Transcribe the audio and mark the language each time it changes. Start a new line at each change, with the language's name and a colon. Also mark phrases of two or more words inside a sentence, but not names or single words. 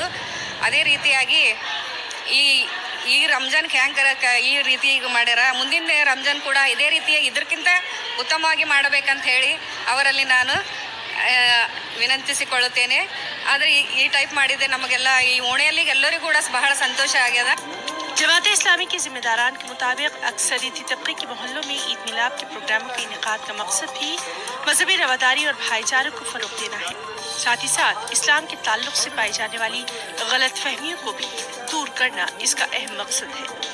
Kannada: ಅದೇ ರೀತಿಯಾಗಿ ಈ ರಂಜಾನ್ಗೆ ಹ್ಯಾಂಗೆ ಈ ರೀತಿ ಈಗ ಮಾಡ್ಯಾರ, ಮುಂದಿನ ರಂಜಾನ್ ಕೂಡ ಇದೇ ರೀತಿಯಾಗಿ ಇದಕ್ಕಿಂತ ಉತ್ತಮವಾಗಿ ಮಾಡಬೇಕಂತ ಹೇಳಿ ಅವರಲ್ಲಿ ನಾನು ವಿನಂತಿಸಿಕೊಳ್ಳುತ್ತೇನೆ. ಆದರೆ ಈ ಟೈಪ್ ಮಾಡಿದೆ ನಮಗೆಲ್ಲ ಈ ಓಣೆಯಲ್ಲಿ ಎಲ್ಲರಿಗೂ ಕೂಡ ಬಹಳ ಸಂತೋಷ ಆಗ್ಯದ.
Urdu: جماعت اسلامی کے ذمہ داران کے مطابق اکثریتی طبقے کے محلوں میں عید میلاد کے پروگراموں کے انعقاد کا مقصد بھی مذہبی رواداری اور بھائی چارے کو فروغ دینا ہے. ساتھ ہی ساتھ اسلام کے تعلق سے پائی جانے والی غلط فہمیوں کو بھی دور کرنا اس کا اہم مقصد ہے.